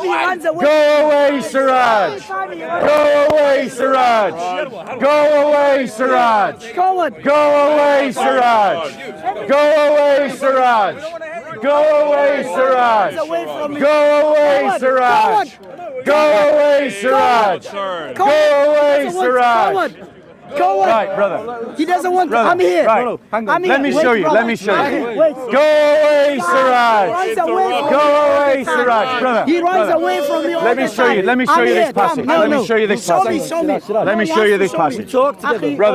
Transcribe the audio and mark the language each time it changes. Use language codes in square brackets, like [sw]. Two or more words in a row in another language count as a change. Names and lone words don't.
[en] Go away, Siraaj. Go away, Siraaj. Go away, Siraaj. Go away, Siraaj. Go away, Siraaj. Go away, Siraaj. Go away, Siraaj. Go away, Siraaj. Go away, Siraaj. Go on. Right, brother. He doesn't want brother. to. I'm here. Right. I'm here. Let me show you. Brother. Let me show you. Wait. Go away, Siraaj. Go away, Siraaj. Brother. He runs away from me all Let me the show you. time. Let me show you this passage. Let me show you this passage. Show me. Let me show you this passage.